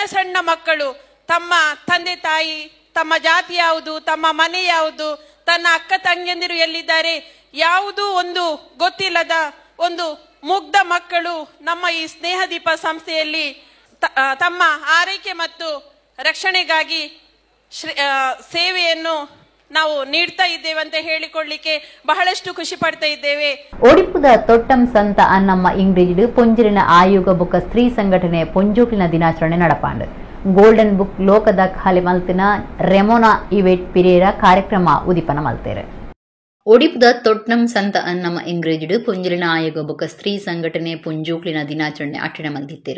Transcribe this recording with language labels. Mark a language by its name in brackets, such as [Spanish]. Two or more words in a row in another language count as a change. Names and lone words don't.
[Kannada] ಸಣ್ಣ ಮಕ್ಕಳು ತಮ್ಮ ತಂದೆ ತಾಯಿ, ತಮ್ಮ ಜಾತಿ ಯಾವುದು, ತಮ್ಮ ಮನೆ ಯಾವುದು, ತನ್ನ ಅಕ್ಕ ತಂಗಿಯಂದಿರು ಎಲ್ಲಿದ್ದಾರೆ ಯಾವುದೂ ಒಂದು ಗೊತ್ತಿಲ್ಲದ ಒಂದು ಮುಗ್ಧ ಮಕ್ಕಳು ನಮ್ಮ ಈ ಸ್ನೇಹದೀಪ ಸಂಸ್ಥೆಯಲ್ಲಿ ತಮ್ಮ ಆರೈಕೆ ಮತ್ತು ರಕ್ಷಣೆಗಾಗಿ ಸೇವೆಯನ್ನು ನಾವು ನೀಡ್ತಾ ಇದ್ದೇವೆ ಅಂತ ಹೇಳಿಕೊಳ್ಳಿಕ್ಕೆ ಬಹಳಷ್ಟು ಖುಷಿ ಪಡ್ತಾ ಇದ್ದೇವೆ. [Tulu] ಒಡಿಪುದ ತೊಟ್ಟಂ ಸಂತ ಅನ್ನಮ್ಮ ಇಂಗ್ರೇಜಿಡ್ ಪೊಂಜಲಿನ ಆಯೋಗ ಬುಕ್ಕ ಸ್ತ್ರೀ ಸಂಘಟನೆ ಪೊಂಜೋಕ್ಲಿನ ದಿನಾಚರಣೆ ನಡಪಾಂಡು ಗೋಲ್ಡನ್ ಬುಕ್ ಲೋಕದ ಖಾಲಿ ಮಲ್ತಿನ ರೆಮೋನಾ ಇವೆಟ್ ಪಿರೇರ ಕಾರ್ಯಕ್ರಮ ಉದಿಪನ ಮಲ್ತೇರೆ. ಒಡಿಪುದ ತೊಟ್ನಂ ಸಂತ ಅನ್ನಮ್ಮ ಇಂಗ್ರೇಜಿಡ್ ಪೊಂಜಲಿನ ಆಯೋಗ ಬುಕ್ಕ ಸ್ತ್ರೀ ಸಂಘಟನೆ ಪೊಂಜೋಕ್ಲಿನ ದಿನಾಚರಣೆ ಅಟ್ಟಣೆ ಮಲ್ತಿತ್ತೇರು.